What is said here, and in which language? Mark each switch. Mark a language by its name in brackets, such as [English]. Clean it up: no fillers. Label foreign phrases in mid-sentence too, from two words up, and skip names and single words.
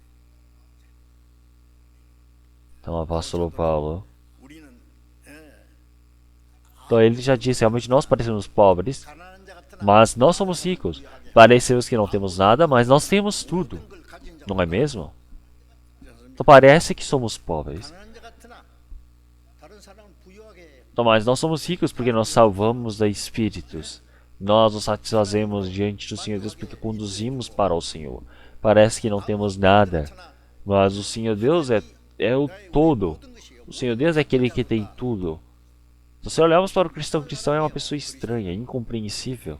[Portuguese] Então o apóstolo Paulo, então ele já disse, realmente nós parecemos pobres, Mas nós somos ricos. Parecemos que não temos nada, mas nós temos tudo. Não é mesmo? Então parece que somos pobres. [Korean] 가난한 자 같으나 다른 사람은 부유하게 [Portuguese] Então, mas nós somos ricos porque nós salvamos da espíritos. Nós nos satisfazemos diante do Senhor Deus porque conduzimos para o Senhor. Parece que não temos nada, mas o Senhor Deus é o todo. O Senhor Deus é aquele que tem tudo. Se você olharmos para o cristão é uma pessoa estranha, incompreensível.